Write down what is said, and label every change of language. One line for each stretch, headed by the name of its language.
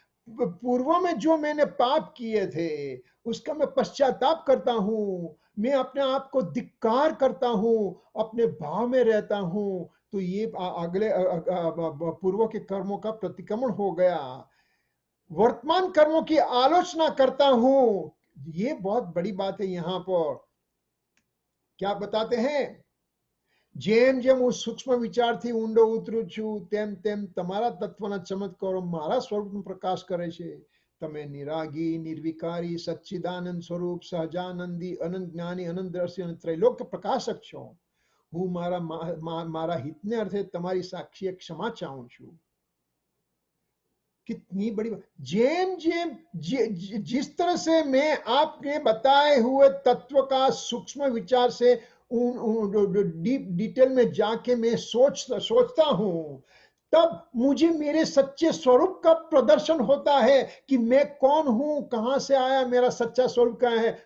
Hindi: पूर्व में जो मैंने पाप किए थे, उसका मैं पश्चाताप करता हूं, मैं अपने आप को धिक्कार करता हूं, अपने भाव में रहता हूं। तो ये अगले पूर्व के कर्मों का प्रतिक्रमण हो गया। वर्तमान कर्मों की आलोचना करता हूं। ये बहुत बड़ी बात है। यहां पर क्या बताते हैं?
Gujarati: જેમ જેમ હું સૂક્ષ્મ વિચારથી ઊંડો ઉતરું છું તેમ તેમ તમારા તત્વના ચમત્કારો મારા સ્વરૂપનો પ્રકાશ કરે છે. તમે નિરાગી, નિર્વિકારી, સચ્ચિદાનંદ સ્વરૂપ, સહજાનંદી, અનંત જ્ઞાની, અનંત દ્રશ્ય અને ત્રૈલોક્ય પ્રકાશક છો. હું મારા હિતને અર્થે તમારી સાક્ષી
Hindi: क्षमा चाहूं
Gujarati: છું.
Hindi: कितनी बड़ी बात.
Gujarati: जेम जेम
Hindi: जिस तरह से मैं आपने बताए हुए तत्व का सूक्ष्म विचार से डीप डिटेल में जाके मैं सोचता हूं, तब मुझे मेरे सच्चे स्वरूप का प्रदर्शन होता है कि मैं कौन हूं, कहां से आया, मेरा सच्चा स्वरूप क्या है.